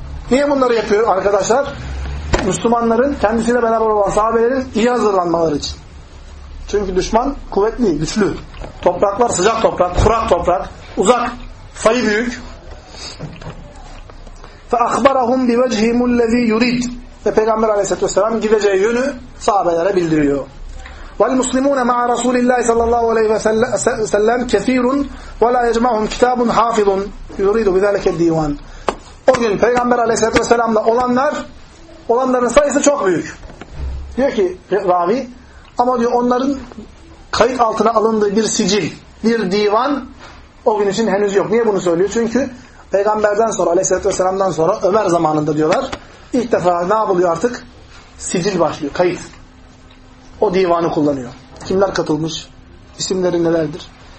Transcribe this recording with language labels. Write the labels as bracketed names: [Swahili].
[Turkish] Niye bunları yapıyor arkadaşlar? Müslümanların, kendisiyle beraber olan sahabelerin iyi hazırlanmaları için. Çünkü düşman kuvvetli, güçlü. Topraklar sıcak toprak, kurak toprak, uzak, sayı büyük. [Arabic] فَاَخْبَرَهُمْ بِوَجْهِمُ الَّذ۪ي يُرِيدُ. [Turkish] Ve Peygamber aleyhisselatü vesselam gideceği yönü sahabelere bildiriyor. [Arabic] وَالْمُسْلِمُونَ مَعَ رَسُولِ اللّٰهِ صَلَى اللّٰهُ عَلَيْهِ وَسَلَّمْ كَثِيرٌ وَلَا يَجْمَعُهُمْ كِتَابٌ حَافِظٌ يُرِيدُ بِذَلَكَ الدِّيوَانِ. [Turkish] O gün Peygamber aleyhisselatü vesselamla olanların sayısı çok büyük. Diyor ki ravi, ama diyor onların kayıt altına alındığı bir sicil, bir divan o gün için henüz yok. Niye bunu söylüyor? Çünkü Peygamberden sonra, aleyhissalatü vesselamdan sonra Ömer zamanında diyorlar, ilk defa ne yapılıyor artık? Sicil başlıyor, kayıt. O divanı kullanıyor. Kimler katılmış? İsimleri nelerdir?